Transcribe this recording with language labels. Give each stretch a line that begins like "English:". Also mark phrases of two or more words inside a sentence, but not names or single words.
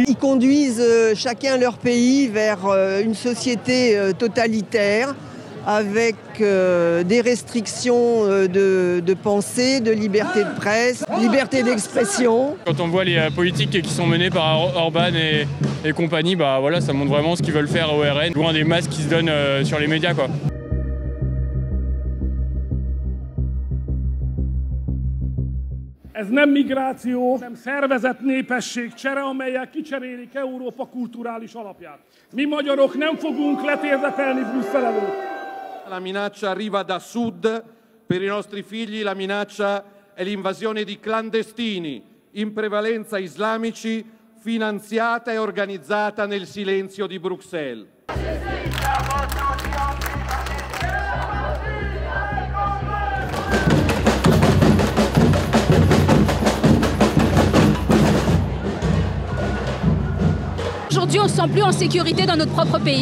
French: Ils conduisent chacun leur pays vers une société totalitaire avec des restrictions de pensée, de liberté de presse, liberté d'expression. Quand on voit les politiques qui sont menées par Orbán et compagnie, voilà, ça montre vraiment ce qu'ils veulent faire au RN, loin des masses qui se donnent sur les médias, quoi.
Hungarian: Ez nem migráció, hanem szervezett népességcsere, amellyel kicserélik Európa kulturális alapját. Mi magyarok nem fogunk letérdetelni Brüsszel előtt.
Italian: La minaccia arriva da sud, per i nostri figli la minaccia è l'invasione di clandestini, in prevalenza islamici, finanziata e organizzata nel silenzio di Bruxelles.
French: Aujourd'hui, on ne se sent plus en sécurité dans notre propre pays.